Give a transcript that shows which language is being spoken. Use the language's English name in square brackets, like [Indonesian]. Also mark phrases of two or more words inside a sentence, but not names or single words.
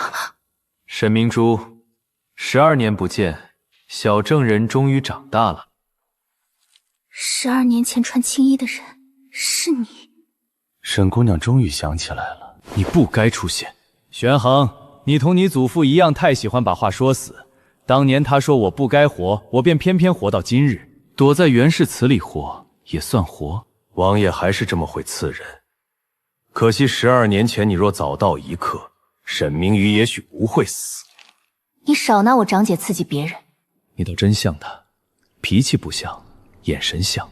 [Chinese] 沈明珠，12年不見，小證人終於長大了。 12年前穿青衣的人是你。沈姑娘終於想起來了，你不該出現。玄衡，你同你祖父一樣，太喜歡把話說死。當年他說我不該活，我便偏偏活到今日。躲在袁氏祠裡活也算活。王爺還是這麼會刺人。可惜12年前你若早到一刻，沈明瑜也許不會死。你少拿我長姐刺激別人。你倒真像她，脾氣不像，眼神像。